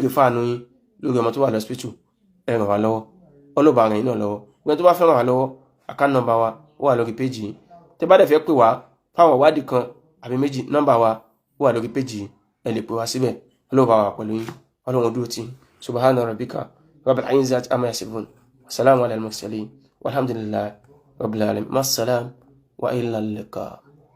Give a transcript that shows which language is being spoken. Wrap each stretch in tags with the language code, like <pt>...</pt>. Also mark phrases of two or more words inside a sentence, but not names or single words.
<yo>béèrè fáànù yín lórí ọmọ tó wà lọ́sípítù ẹ ràn wá lọ́wọ́ ọlọ́ba ràn yín náà lọ́wọ́ gbọ́n tó bá fẹ́ ràn wá lọ́wọ́ àkáǹtì nọ́mbà wa wà lórí péjì yìí tẹ́ bá dẹ̀ fẹ́ pè wá fáwọn ìwádìí kan àbí méjì nọ́mbà wa wà lórí péjì yìí ẹ lè pè wá síbẹ̀ ọlọ́ba wa pẹ̀lú yín ọlọ́run dúró tì</yo> <ar>سبحان ربك رب العزة عما يصفون والسلام على المرسلين والحمد لله رب العالمين. مع السلامة وإلى اللقاء.</ar>